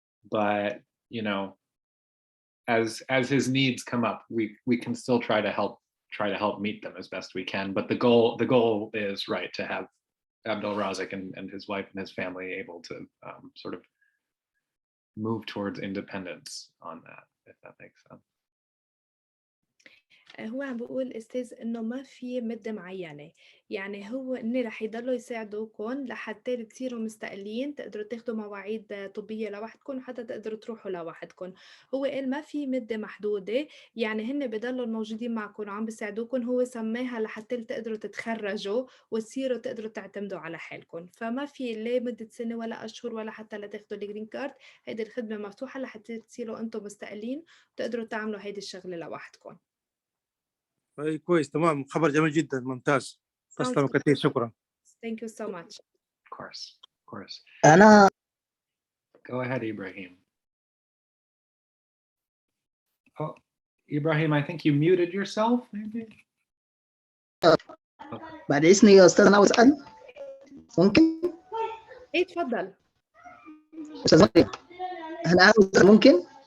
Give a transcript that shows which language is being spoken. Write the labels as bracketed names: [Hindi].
[English] But you know, as his needs come up, we can still try to help meet them as best we can. But the goal is, right, to have Abdul Razak and his wife and his family able to sort of move towards independence on that, if that makes sense. [Arabic] هو عم بيقول أستاذ إنه ما في مدة معينة، يعني هو إن رح يضلوا يساعدوكم لحتى تصيروا مستقلين، تقدروا تاخدوا مواعيد طبية لوحدكم وحتى تقدروا تروحوا لوحدكم. هو قال ما في مدة محدودة، يعني هن بضلوا موجودين معكم وعم بيساعدوكم. هو سماها لحتى تقدروا تتخرجوا وتصيروا تقدروا تعتمدوا على حالكم، فما في لا مدة سنة ولا أشهر ولا حتى لتاخدوا الجرين كارد. هيدي الخدمة مفتوحة لحتى تصيروا أنتم مستقلين وتقدروا تعملوا هيدي الشغلة لوحدكم. أي كويس، تمام، خبر جميل جدا، ممتاز. [English] Sounds [Arabic] تسلم [English] good. [Arabic] كثير، شكرا. [English] Thank you so much. Of course. [Arabic] أنا [English] Go ahead, Ibrahim. Oh, Ibrahim, I think you muted yourself, maybe? [Arabic] بعد إذنك يا أستاذ أنا أسأل، ممكن؟ إيه تفضل. أستاذ مريم، أنا أسأل ممكن؟